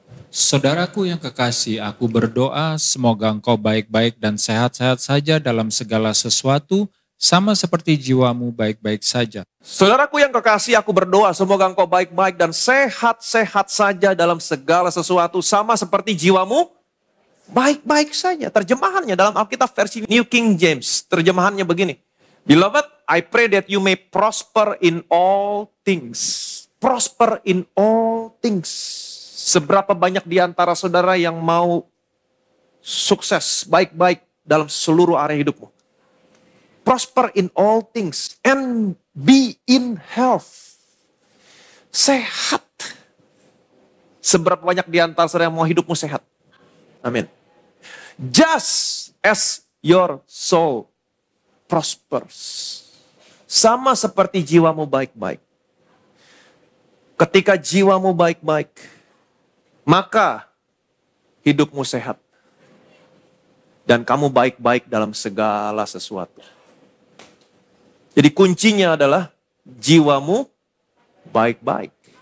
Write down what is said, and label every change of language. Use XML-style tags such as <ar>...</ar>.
<id>Saudaraku yang kekasih, aku berdoa semoga engkau baik-baik dan sehat-sehat saja dalam segala sesuatu, sama seperti jiwamu baik-baik saja. Saudaraku yang kekasih, aku berdoa semoga engkau baik-baik dan sehat-sehat saja dalam segala sesuatu, sama seperti jiwamu baik-baik saja. Terjemahannya dalam Alkitab versi New King James, terjemahannya begini.</id> <en>Beloved, I pray that you may prosper in all things. Prosper in all things.</en> <id>Seberapa banyak di antara saudara yang mau sukses, baik-baik dalam seluruh area hidupmu.</id> <en>Prosper in all things and be in health.</en> <id>Sehat. Seberapa banyak di antara saudara yang mau hidupmu sehat. Amin.</id> <en>Just as your soul prospers.</en> <id>Sama seperti jiwamu baik-baik. Ketika jiwamu baik-baik, maka hidupmu sehat. Dan kamu baik-baik dalam segala sesuatu. Jadi kuncinya adalah jiwamu baik-baik.</id>